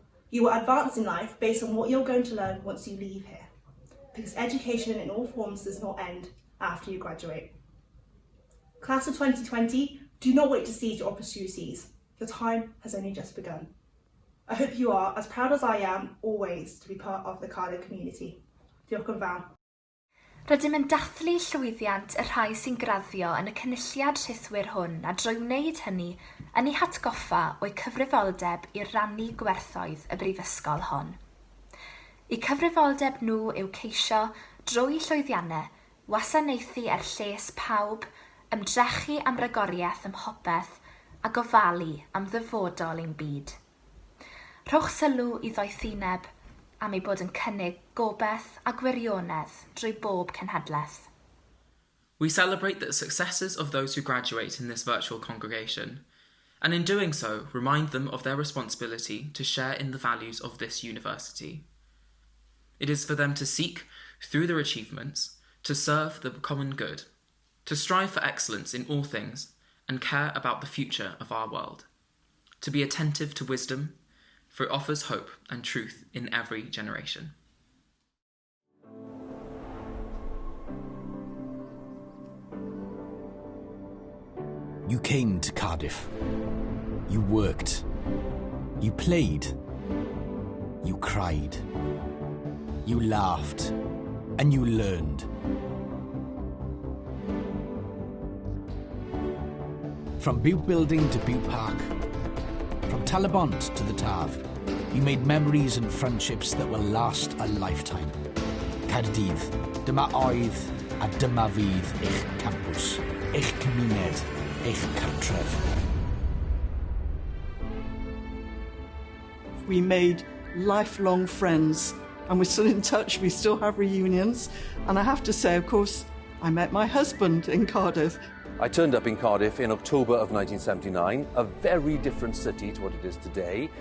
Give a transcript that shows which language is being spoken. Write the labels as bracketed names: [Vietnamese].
[English] You will advance in life based on what you're going to learn once you leave here, because education in all forms does not end after you graduate. Class of 2020, do not wait to seize your opportunities. Your time has only just begun. I hope you are as proud as I am always to be part of the Cardiff community. [Welsh] Diolch yn fawr. Rydym yn dathlu llwyddiant y rhai sy'n graddio yn y cynulliad rhythwyr hwn a drwy wneud hynny yn ei hatgoffa o'i cyfrifoldeb i rannu gwerthoedd y brifysgol hon. Eu cyfrifoldeb nhw yw ceisio, drwy llwyddiannau, wasanaethu lles pawb, ymdrechu am ragoriaeth ym mhopeth a gofalu am ddyfodol ein byd. Rhowch sylw i ddoethineb am ei bod yn cynnig gobeith a gwirionedd drwy bob cenhedlaeth. [English] We celebrate the successes of those who graduate in this virtual congregation, and in doing so, remind them of their responsibility to share in the values of this university. It is for them to seek, through their achievements, to serve the common good, to strive for excellence in all things, and care about the future of our world, to be attentive to wisdom, for it offers hope and truth in every generation. You came to Cardiff. You worked. You played. You cried. You laughed. And you learned. From Butte Building to Butte Park, from Talabont to the Taf, you made memories and friendships that will last a lifetime. [Welsh] Caerdydd, dyma oedd a dyma fydd eich campws, eich cymuned, eich cartref. [English] We made lifelong friends and we're still in touch, we still have reunions. And I have to say, of course, I met my husband in Cardiff. I turned up in Cardiff in October of 1979, a very different city to what it is today.